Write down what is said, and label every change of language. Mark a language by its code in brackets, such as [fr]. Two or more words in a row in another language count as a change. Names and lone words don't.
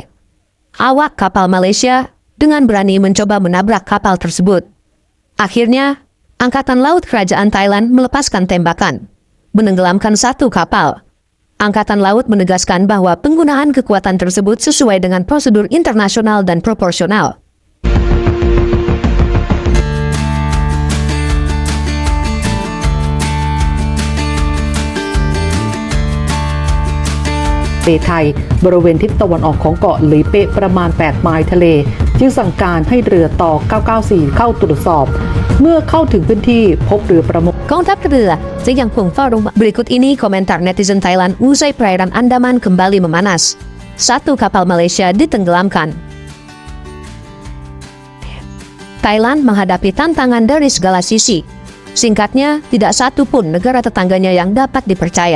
[id] Awak kapal Malaysia dengan berani mencoba menabrak kapal tersebut. Akhirnya, Angkatan Laut Kerajaan Thailand melepaskan tembakan, menenggelamkan satu kapal. Angkatan Laut menegaskan bahwa penggunaan kekuatan tersebut sesuai dengan prosedur internasional dan proporsional. [th] ไทยบริเวณทิศตะวันออกของเกาะหลีเป๊ะประมาณ 8 ไมล์ทะเลจึงสั่งการให้เรือต่อ 994 เข้าตรวจสอบเมื่อเข้าถึงพื้นที่พบเรือประมง [id] Kontak kedua, yang pun forum berikut ini komentar netizen Thailand usai perairan Andaman kembali memanas. Satu kapal Malaysia ditenggelamkan. Thailand menghadapi tantangan dari segala sisi. Singkatnya, tidak satu pun negara tetangganya yang dapat dipercaya.